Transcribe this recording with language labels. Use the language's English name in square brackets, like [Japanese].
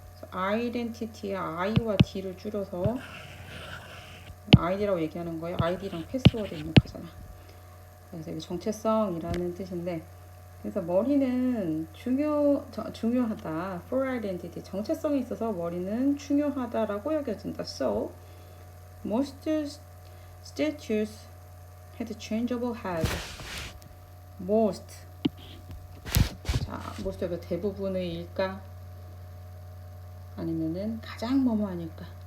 [Korean] 아이덴티티의 I와 D를 줄여서 아이디라고 얘기하는 거예요. 아이디랑 패스워드 입력하잖아. 그래서 이게 정체성이라는 뜻인데, 그래서 머리는 중요하다. [English] For identity, [Korean] 정체성이 있어서 머리는 중요하다라고 여겨진다. [English] So, most statues had changeable head. most. [Korean] 자, most 여기 대부분의 일까? 아니면은 가장 뭐뭐 아닐까?